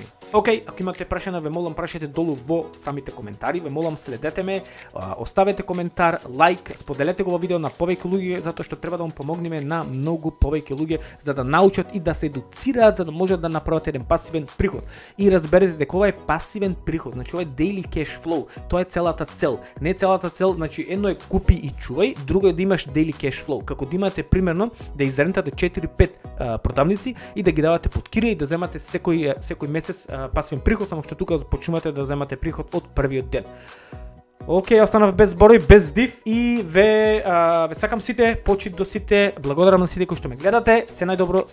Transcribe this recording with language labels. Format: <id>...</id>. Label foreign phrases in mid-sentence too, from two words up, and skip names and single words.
<mk>Океј, ако имате прашања, ве молам прашајте долу во самите коментари, ве молам следете ме, оставете коментар, лайк, споделете го во видео на повеќе луѓе, затоа што треба да му помогнеме на многу повеќе луѓе за да научат и да се едуцираат, за да можат да направат еден пасивен приход. И разберете дека ова е пасивен приход, значи ова е</mk> <en>daily cash flow,</en> <mk>тоа е целата цел. Не е целата цел, значи едно е купи и чувај, друго е да имаш</mk> <en>daily cash flow,</en> <mk>како да имате примерно да изрентате 4-5 продавници и да ги давате под кирија и да земате секој месец пасивен приход, само што тука почнувате да земате приход од првиот ден. Океј, останав без зборови, без див и ве сакам сите, почит до сите, благодарам на сите кои што ме гледате.</mk>